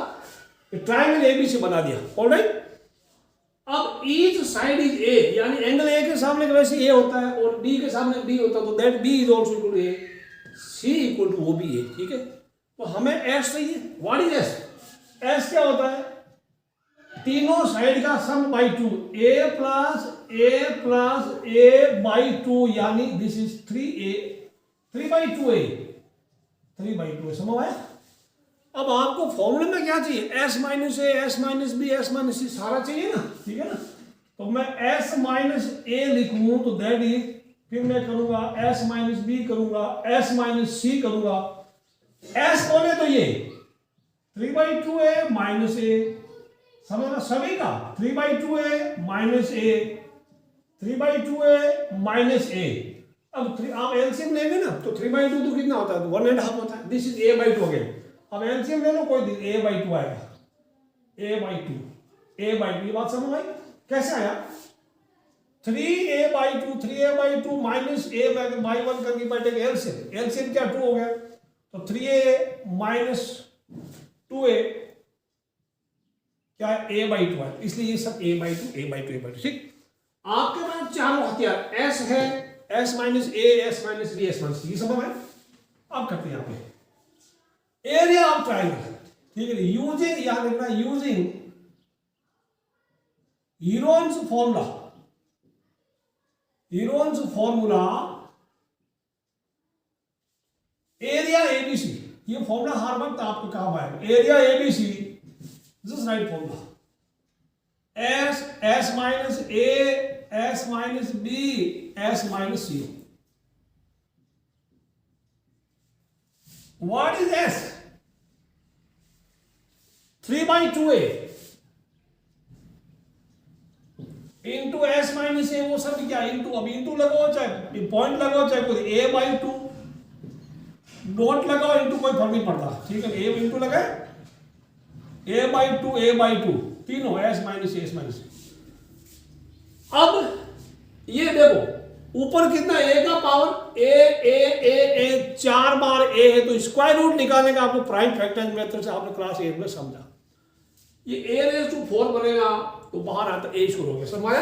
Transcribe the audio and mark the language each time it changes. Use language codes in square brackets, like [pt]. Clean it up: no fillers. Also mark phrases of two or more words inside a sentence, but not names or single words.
[hi] ट्राइंगल एबीसी बना दिया, ऑलराइट। अब [en] each side is a, [hi] यानी एंगल ए के सामने वैसे ए होता है और बी के सामने बी होता है, तो [en] that b is also equal to a, c equal to [hi] वो भी ए, ठीक है। तो हमें एस चाहिए। [en] what is s? [hi] एस क्या होता है? तीनों साइड का [en] sum by 2, a plus a by 2, [hi] यानी [en] this is 3a, [hi] 3/2a, 3/2 समझ आया? अब आपको फॉर्मूले में क्या चाहिए? s - a, s - b, s - c सारा चाहिए ना, ठीक है ना। तो मैं s - a लिखूं तो [en] that is, [hi] फिर मैं करूंगा s - b करूंगा, s - c करूंगा। s बोले तो ये 3/2a माइनस a, समझना सभी का, 3/2a माइनस a, 3/2a माइनस a। अब आप एलसीएम लेंगे ना तो 3/2 तो कितना होता है? 1.5 होता है। [en] this is a/2 again. [hi] अब एलसीएम ले लो, कोई a/2 आएगा, a/2, a/2। ये बात समझ आई? कैसे आया? 3a/2, 3a/2 माइनस a/1 करके बैठे एलसीएम, एलसीएम क्या 2 हो गया, तो 3a माइनस 2a क्या है? a/2 है, इसलिए ये सब a/2, a/2, ठीक। आपके पास चारों हथियार s है, s - a, s - b, s - c, ये सब है। अब करते हैं यहाँ पे [en] area of triangle, [hi] ठीक है। यूजिंग, याद रखना, [en] using Heron's formula, Heron's formula area ABC, [hi] ये फॉर्मूला हर वक्त आपको काम आएगा। [en] area ABC, this is right formula. [hi] s - a, s - b, s - c। [en] What is s? [hi] 3/2a इंटू s माइनस a, वो सब क्या इंटू, अब इंटू लगाओ चाहे पॉइंट लगाओ चाहे कोई a/2 डॉट लगाओ, इंटू कोई फर्क नहीं पड़ता, ठीक है। a इंटू लगाए, a/2 तीनों s माइनस a, s माइनस a। अब ये देखो ऊपर कितना a का पावर a 4 बार a है, तो [en] square root [hi] निकालने का आपको [en] prime factorize method [hi] से आपने क्लास 8 में समझा। ये a⁴ बनेगा तो बाहर आता a शुरू हो गया, समझाया?